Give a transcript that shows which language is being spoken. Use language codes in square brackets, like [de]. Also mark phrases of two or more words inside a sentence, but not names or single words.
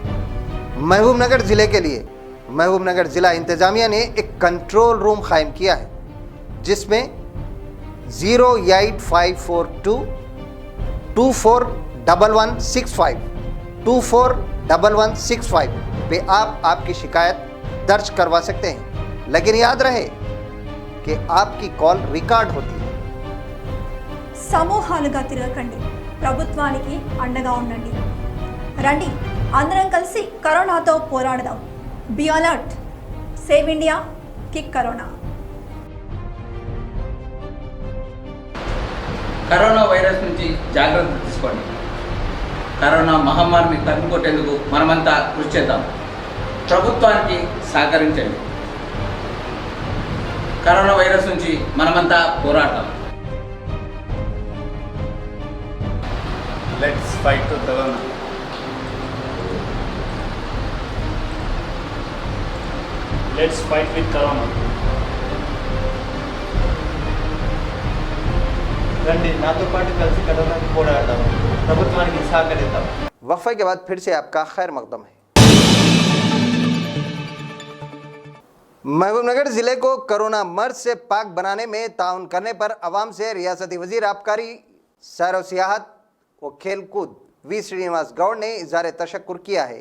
[ur] محبوب نگر ضلع کے لیے محبوب نگر ضلع انتظامیہ نے ایک کنٹرول روم قائم کیا ہے، جس میں 08542 241165 241165 پہ آپ آپکی شکایت درج کروا سکتے ہیں. لیکن یاد رہے کہ آپکی کال ریکارڈ ہوتی ہے. [te] సమూహాలుగా తిరగకండి, ప్రభుత్వానికి అండగా ఉండండి. రండి, అందరం కలిసి కరోనాతో పోరాడదాం. [en] Be alert, save India, kick corona. [te] కరోనా వైరస్ నుంచి జాగ్రత్త తీసుకోండి. కరోనా మహమ్మారిని తరిమికొట్టేందుకు మనమంతా కృషి చేద్దాం. ప్రభుత్వానికి సహకరించండి. కరోనా వైరస్ నుంచి మనమంతా పోరాడదాం. [en] Let's fight the corona. Let's fight with corona. [te] రండి, నాతో పాటు కలిసి కరోనాకు పోరాడదాం, ప్రభుత్వానికి సహకరిద్దాం. [ur] وقفے کے بعد پھر سے آپکا خیر مقدم ہے۔ محبوب نگر ضلع کو کورونا مرض سے پاک بنانے میں تعاون کرنے پر عوام سے ریاستی وزیر آبکاری، سیر و سیاحت و کھیل کود وی سری نواس گوڑ نے اظہار تشکر کیا ہے.